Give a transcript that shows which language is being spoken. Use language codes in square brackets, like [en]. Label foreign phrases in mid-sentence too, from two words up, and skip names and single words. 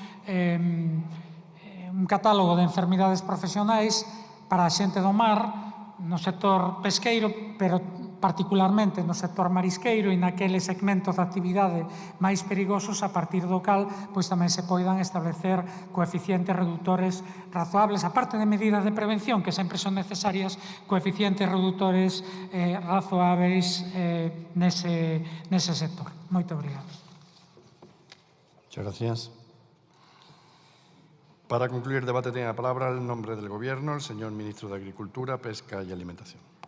[gl] un catálogo de enfermidades profesionais para a xente do mar no sector pesqueiro, pero particularmente no sector marisqueiro e naqueles segmentos de actividade máis perigosos, a partir do cal pois tamén se poidan establecer coeficientes reductores razoables, aparte de medidas de prevención que sempre son necesarias, coeficientes reductores razoables nese sector. Moito obrigado. [es] Muchas gracias. Para concluir el debate tiene la palabra en nombre del Gobierno el señor Ministro de Agricultura, Pesca y Alimentación.